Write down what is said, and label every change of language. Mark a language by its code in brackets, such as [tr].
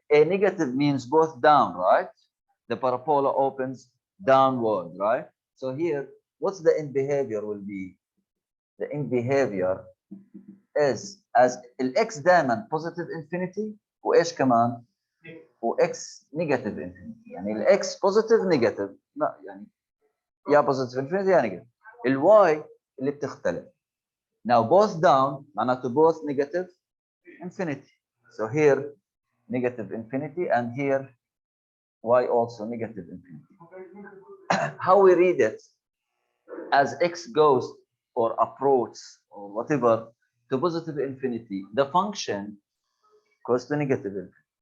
[en] A negative means both down, right? The parabola opens downward, right? So here, what's the end behavior will be? The end behavior is as x [ar] دائما [en] positive infinity [ar] وايش كمان؟ [en] x negative infinity. [ar] يعني [en] x positive negative. [ar] لا يعني يا [en] positive infinity [ar] يا negative. y اللي بتختلف. [en] Now both down [ar] معناته [en] both negative infinity. So here negative infinity and here y also negative infinity. How we read it? As x goes or approaches or whatever to positive infinity, the function goes to negative infinity.